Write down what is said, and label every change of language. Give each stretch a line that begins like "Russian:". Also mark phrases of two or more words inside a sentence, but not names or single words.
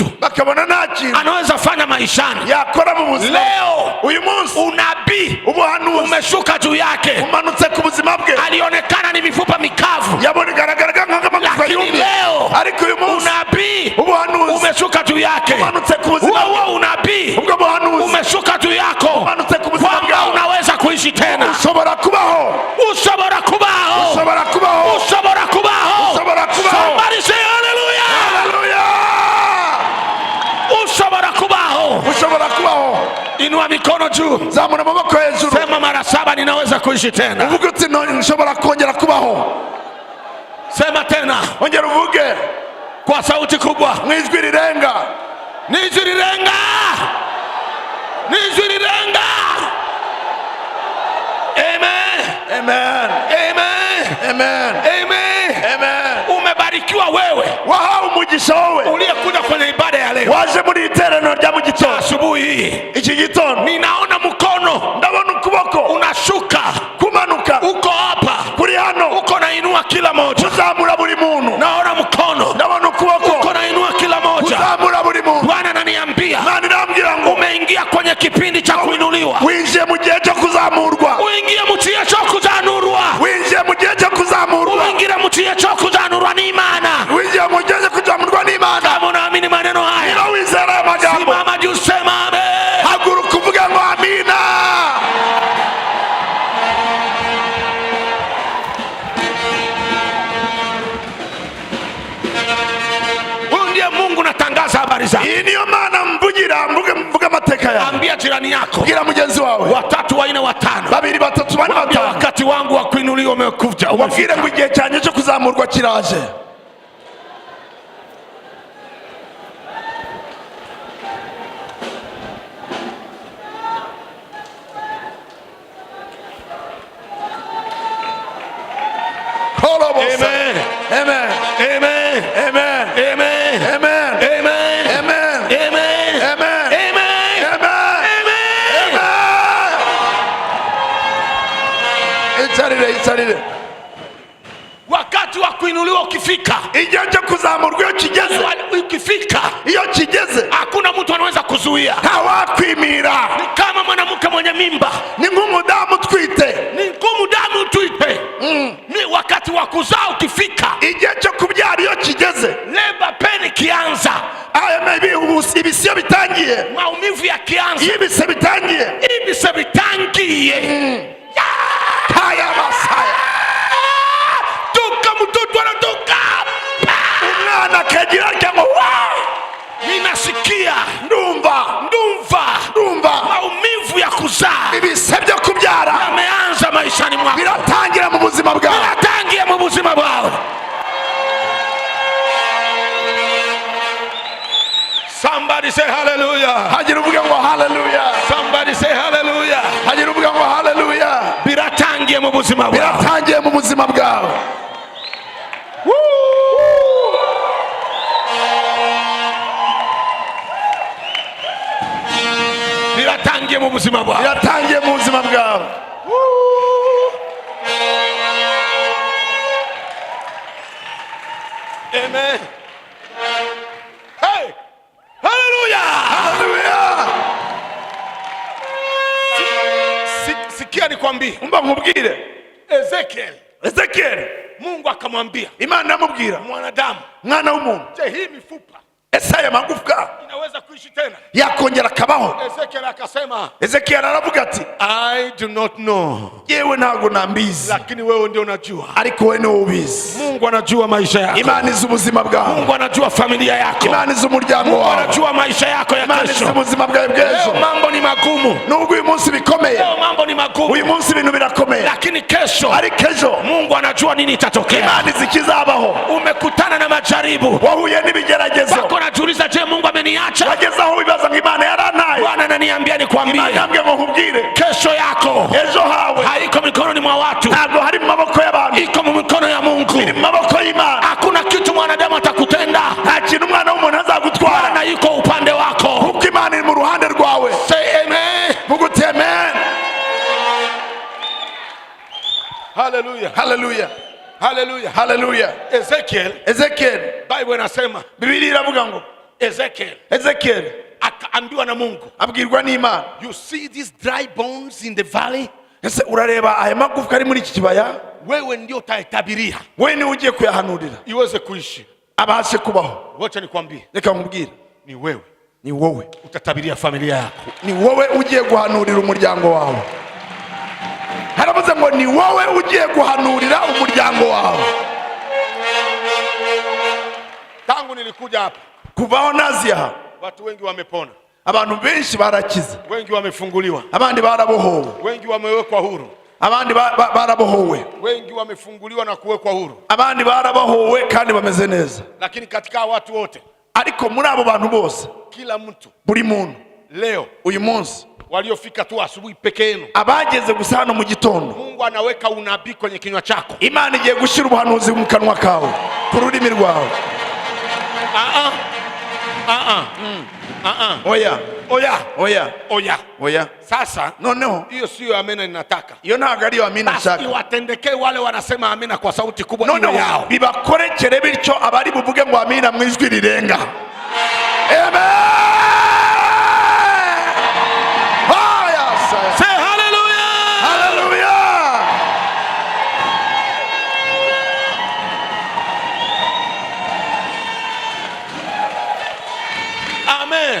Kinyarwanda: bakabona nta kintu
Swahili: anaweza fanya maishani
Kinyarwanda: yakora mu buzima.
Swahili: Leo
Kinyarwanda: uyu munsi
Swahili: unabii
Kinyarwanda: ubuhanuzi
Swahili: umeshuka juu yake,
Kinyarwanda: umanutse ku buzima bwe.
Swahili: alionekana ni mifupa mikavu,
Kinyarwanda: yabonegaragaraga nk'amagufwa yumye,
Swahili: leo
Kinyarwanda: ariko uyu munsi
Swahili: unabii
Kinyarwanda: ubuhanuzi
Swahili: umeshuka juu yake,
Kinyarwanda: umanutse ku buzima bwe.
Swahili: wewe unabii
Kinyarwanda: ubwo buhanuzi
Swahili: umeshuka juu yako,
Kinyarwanda: umanutse ku buzima
Swahili: kwamba
Kinyarwanda: bwawe.
Swahili: unaweza kuishi tena,
Kinyarwanda: ushobora kubaho, ushobora kubaho, ushobora kubaho, ushobora kubaho, ushobora kubaho.
English: Somebody say hallelujah. Hallelujah.
Kinyarwanda: Ushobora kubaho, ushobora kubaho.
Swahili: inua mikono juu,
Kinyarwanda: zamura amaboko hejuru,
Swahili: sema mara 7, ninaweza kuishi tena.
Kinyarwanda: uvuge uti nshobora kongera kubaho.
Swahili: Sema tena,
Kinyarwanda: ongera uvuge
Swahili: kwa sauti kubwa,
Kinyarwanda: mwijwi rirenga, nijwi rirenga, nijwi rirenga. Amen, amen, amen, amen, amen, amen.
Swahili: Umebarikiwa wewe
Kinyarwanda: wahawe umugisha wowe
Swahili: uliyekuja kwenye ibada ya leo,
Kinyarwanda: waje muri iteraniro rya mu gitondo.
Swahili: asubuhi hii
Kinyarwanda: iki gitondo
Swahili: ninaona mkono,
Kinyarwanda: ndabona ukuboko
Swahili: unashuka,
Kinyarwanda: kumanuka,
Swahili: uko hapa,
Kinyarwanda: kuri hano,
Swahili: uko nainua kila moja,
Kinyarwanda: kuzamura buri muntu.
Swahili: naona mkono,
Kinyarwanda: ndabona ukuboko,
Swahili: uko nainua kila moja,
Kinyarwanda: kuzamura buri muntu.
Swahili: Bwana ananiambia,
Kinyarwanda: Imana irambwira ngo
Swahili: umeingia kwenye kipindi cha kuinuliwa,
Kinyarwanda: winjiye mu gihe cyo kuzamurwa, uingie mu gihe cyo kuzanurwa, winjiye mu gihe cyo kuzamurwa, uingie mu gihe cyo kuzanurwa n'Imana. winjiye mu gihe cyo kuzamurwa n'Imana.
Swahili: Kama unaamini maneno haya,
Kinyarwanda: niba wizera aya magambo,
Swahili: simama juu, sema amen.
Kinyarwanda: haguruka uvuge ngo amina.
Swahili: Huyu ndiye Mungu, natangaza habari zake.
Kinyarwanda: iyi niyo Mana mvugira, mvuge amateka yawe.
Swahili: Ambia jirani yako,
Kinyarwanda: bwira mugenzi wawe, 3, 4, 5, 2, 3, 4, 5,
Swahili: wakati wangu wa kuinuliwa umekuja,
Kinyarwanda: ubabwire ngo igihe cyanjye cyo kuzamurwa kiraje. Amen, Amen, amen, amen, amen, amen, amen, amen, amen, amen, amen, amen. Icarire.
Swahili: Wakati wa kuinuliwa ukifika,
Kinyarwanda: igihe cyo kuzamurwa iyo kigeze,
Swahili: ukifika,
Kinyarwanda: iyo kigeze,
Swahili: hakuna mtu anaweza kuzuia.
Kinyarwanda: ntawakwimira.
Swahili: Ni kama mwanamke mwenye mimba,
Kinyarwanda: ni nk'umudamu utwite,
Swahili: ni ngumu damu tuipe, ni wakati wa kuzaa ukifika,
Kinyarwanda: igihe cyo kubyara iyo kigeze,
English: labor pain
Swahili: kianza,
Kinyarwanda: ibise bitangiye,
Swahili: maumivu yakianza,
Kinyarwanda: ibise bitangiye, ibise bitangiye, haya basaya,
Swahili: tuka mtoto anatoka,
Kinyarwanda: umwana kagira cyangwa
Swahili: ninasikia
Kinyarwanda: ndumva
Swahili: maumivu ya kuzaa,
Kinyarwanda: ibise byo kubyara
Swahili: yameanza maishani mwako,
Kinyarwanda: biratangira mu buzima bwawe, biratangiye mu buzima bwawe.
English: Somebody say hallelujah.
Kinyarwanda: hagira uvuga ngo hallelujah,
English: Somebody say hallelujah.
Kinyarwanda: hagira uvuga ngo hallelujah, Biratangiye mu buzima bwawe, biratangiye mu buzima bwawe. biratangiye mu buzima bwawe, biratangiye mu buzima bwawe. Amen. Hey, hallelujah. Hallelujah.
Swahili: Sikia nikwambie,
Kinyarwanda: Umba nkubwire,
Swahili: Ezekiel, Mungu akamwambia,
Kinyarwanda: Imana amubwira,
Swahili: mwanadamu,
Kinyarwanda: mwana w'umuntu,
Swahili: je, hii mifupa
Kinyarwanda: ese aya magufwa
Swahili: inaweza kuishi tena?
Kinyarwanda: yakongera akabaho?
Swahili: Ezekiel akasema,
Kinyarwanda: Ezekiel aravuga ati,
English: I do not know,
Kinyarwanda: yewe ntago nambizi,
Swahili: lakini wewe ndio unajua.
Kinyarwanda: ariko wewe niwe ubizi.
Swahili: Mungu anajua maisha yako,
Kinyarwanda: Imana izi ubuzima bwawe,
Swahili: Mungu anajua familia yako,
Kinyarwanda: Imana izi umuryango
Swahili: Mungu
Kinyarwanda: wawe,
Swahili: anajua maisha yako ya
Kinyarwanda: Imana izi
Swahili: kesho.
Kinyarwanda: ubuzima bwawe
Swahili: Leo
Kinyarwanda: bw'ejo.
Swahili: mambo ni magumu,
Kinyarwanda: Nubwo uyu munsi bikomeye,
Swahili: leo mambo ni magumu,
Kinyarwanda: uyu munsi ibintu birakomeye,
Swahili: lakini kesho
Kinyarwanda: ariko ejo
Swahili: Mungu anajua nini itatokea.
Kinyarwanda: Imana izi ikizabaho.
Swahili: Umekutana na majaribu,
Kinyarwanda: Wahuye n'ibigeragezo,
Swahili: wako najiuliza, je, Mungu ameniacha?
Kinyarwanda: wageze aho wibaza ngo Imana yarantaye.
Swahili: Bwana ananiambia nikwambie,
Kinyarwanda: Imana yambwiye ngo nkubwire,
Swahili: kesho yako
Kinyarwanda: ejo hawe
Swahili: haiko mikononi mwa watu,
Kinyarwanda: ntabwo hari mu maboko y'abantu,
Swahili: iko mu mikono ya Mungu.
Kinyarwanda: iri mu maboko y'Imana.
Swahili: Hakuna kitu mwanadamu atakutenda,
Kinyarwanda: Nta kintu umwana w'umuntu azagutwara,
Swahili: Bwana yuko upande wako.
Kinyarwanda: kuko Imana iri mu ruhande rwawe.
English: Say amen.
Kinyarwanda: Vuga amen. Hallelujah. Hallelujah. Hallelujah. Hallelujah. Ezekiel, Bible
Swahili: inasema
Kinyarwanda: Biblia iravuga ngo Ezekiel
Swahili: akaambiwa na Mungu,
Kinyarwanda: abwirwa n'Imana,
English: you see these dry bones in the valley,
Kinyarwanda: ese urareba aya magufwa ari muri iki kibaya,
Swahili: wewe ndio utayatabiria
Kinyarwanda: wewe ni ugiye kuyahanurira
Swahili: iweze kuishi,
Kinyarwanda: abashe kubaho.
Swahili: wacha nikwambie,
Kinyarwanda: Reka nkubwire,
Swahili: ni wewe utatabiria familia yako,
Kinyarwanda: ni wowe ugiye guhanurira umuryango wawe. Haravuze ngo ni wowe ugiye guhanurira umuryango wawe.
Swahili: Tangu nilikuja hapa,
Kinyarwanda: Kuvaho nazi aha,
Swahili: watu wengi wamepona,
Kinyarwanda: abantu benshi barakize,
Swahili: wengi wamefunguliwa,
Kinyarwanda: abandi barabohowe,
Swahili: wengi wamewekwa huru,
Kinyarwanda: abandi barabohowe,
Swahili: wengi wamefunguliwa na kuwekwa huru,
Kinyarwanda: abandi barabohowe kandi bameze neza.
Swahili: lakini katika watu wote,
Kinyarwanda: Ariko muri abo bantu bose,
Swahili: kila mtu
Kinyarwanda: buri muntu
Swahili: leo,
Kinyarwanda: uyu munsi,
Swahili: waliofika tu asubuhi peke yenu,
Kinyarwanda: abageze gusa hano mu gitondo,
Swahili: Mungu anaweka unabii kwenye kinywa chako.
Kinyarwanda: Imana igiye gushyira ubuhanuzi mu kanwa kawe, ku rurimi rwawe. Oya, Oya, oya, oya. oya.
Swahili: Sasa
Kinyarwanda: Noneho
Swahili: hiyo sio amena ninataka.
Kinyarwanda: iyo ntabwo ariyo amina Basi nshaka.
Swahili: iwatendekee wale wanasema amena kwa sauti kubwa iwe
Kinyarwanda: Noneho
Swahili: yao.
Kinyarwanda: bibakorekere bityo abari buvuge ngo amina mu ijwi rirenga. Amen.
English: Say hallelujah. Hallelujah. Amen.